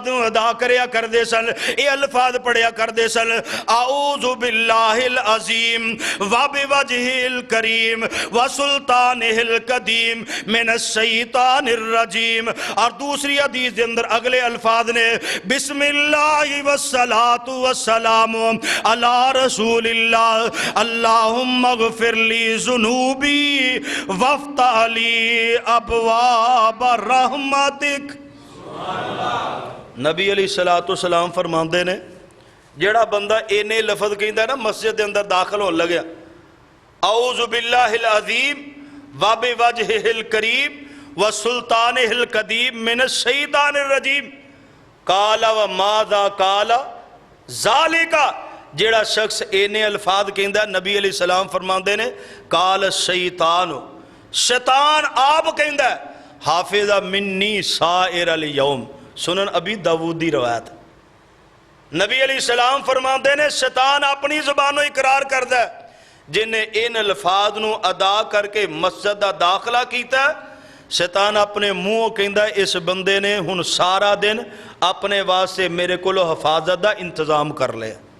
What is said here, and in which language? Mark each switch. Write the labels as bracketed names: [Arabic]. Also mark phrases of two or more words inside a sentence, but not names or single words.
[Punjabi] نو ادا کریا کر دے سن اے الفاظ پڑھیا کر دے سن [Arabic] اعوذ باللہ العظیم وبوجہہ الکریم وسلطانہ القدیم من الشیطان الرجیم [Punjabi] اور دوسری حدیث دے اندر اگلے الفاظ نے [Arabic] بسم اللہ والصلاة والسلام علی رسول اللہ اللہم اغفر لی ذنوبی وافتح لی ابواب رحمتک. [Punjabi] نبی علیہ السلام فرماندے نے جیڑا بندہ اینے لفظ کہندا ہے نا مسجد دے اندر داخل ہون لگیا [Arabic] اعوذ باللہ العظیم وبوجہہ الکریم وسلطانہ القدیم من الشیطان الرجیم قال وماذا قال ذالک [Punjabi] جیڑا شخص اینے الفاظ کہندا نبی علیہ السلام فرماندے نے [Arabic] قال الشیطان [Punjabi] شیطان آپ کہندا [Arabic] حافظ منی سائر الیوم [Punjabi] سنن ابی داؤد دی روایت نبی علیہ السلام فرماندے نے شیطان اپنی زبانوں اقرار کردا ہے جنہیں ان الفاظ نو ادا کر کے مسجد دا داخلہ کیتا ہے شیطان اپنے منہ کہندا ہے اس بندے نے ہن سارا دن اپنے واسطے میرے کولو حفاظت دا انتظام کر لیا